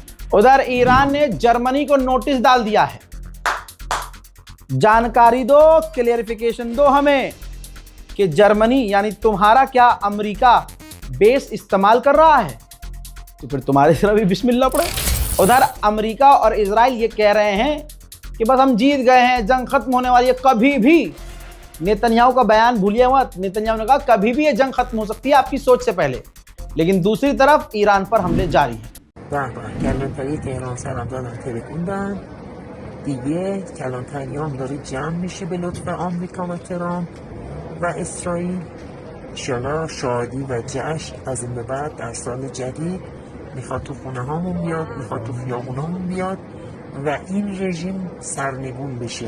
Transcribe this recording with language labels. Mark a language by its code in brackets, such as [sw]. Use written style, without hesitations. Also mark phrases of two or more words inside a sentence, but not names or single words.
[hi] उधर ईरान ने जर्मनी को नोटिस डाल दिया है, जानकारी दो, क्लियरिफिकेशन दो हमें कि जर्मनी यानी तुम्हारा क्या अमेरिका बेस इस्तेमाल कर रहा है, तो फिर तुम्हारे सिर भी बिस्मिल्लाह पड़े। उधर अमेरिका और इजराइल ये कह रहे हैं कि बस हम जीत गए हैं, जंग खत्म होने वाली है। कभी भी नेतन्याहू का बयान भूलिए मत। नेतन्याहू ने कहा कभी भी ये जंग खत्म हो सकती है आपकी सोच से पहले। लेकिन दूसरी तरफ ईरान पर हमले जारी हैं। [fa] دیگه کلانتریام داره جمع میشه به لطف آمریکا و ترامپ و اسرائیل. انشالله شادی و جشن از این به بعد در سال جدید میخواد تو خونه هامون بیاد، میخواد تو خیابون هامون بیاد و این رژیم سرنگون بشه.